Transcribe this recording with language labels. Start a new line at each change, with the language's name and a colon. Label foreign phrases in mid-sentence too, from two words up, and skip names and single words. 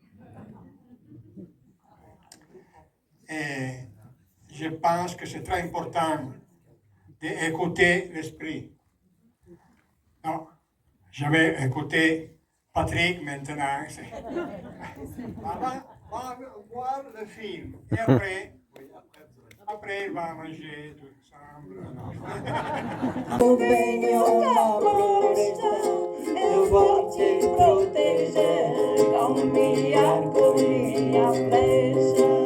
French: Et je pense que c'est très important d'écouter l'esprit. Non, j'avais écouté Patrick maintenant. On va voir le film. Et après il va manger tout ensemble.
Portuguese: Eu venho da floresta, eu vou te proteger com minha arco, minha flecha.